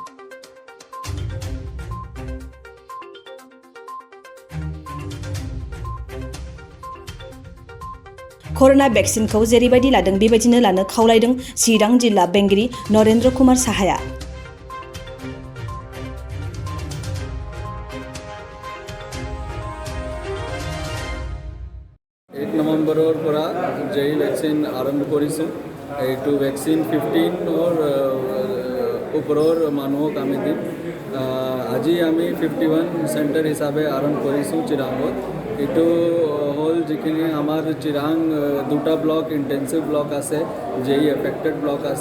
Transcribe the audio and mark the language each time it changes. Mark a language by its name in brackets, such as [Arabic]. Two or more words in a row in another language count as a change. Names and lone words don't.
[Bodo] कोरोना भेक्सिनखौ जेरैबायदि लादों बेबायदिनो लानो खावलायदों चिरां जिल्ला बेंगिरि नरेन्द्र कुमार साहाया। [Assamese] 1 नवेम्बৰৰ পৰা जेई ভেকচিন আৰম্ভ কৰিছোঁ। এইটো ভেকচিন 15 ওপৰৰ মানুহক আমি দিম। আজি আমি 51 চেণ্টাৰ হিচাপে আৰম্ভ কৰিছোঁ চিৰাঙত। এইটো হ'ল যিখিনি আমাৰ চিৰাং দুটা ব্লক [English] intensive block [Assamese] আছে, যেই [English] affected block [Assamese] আছে।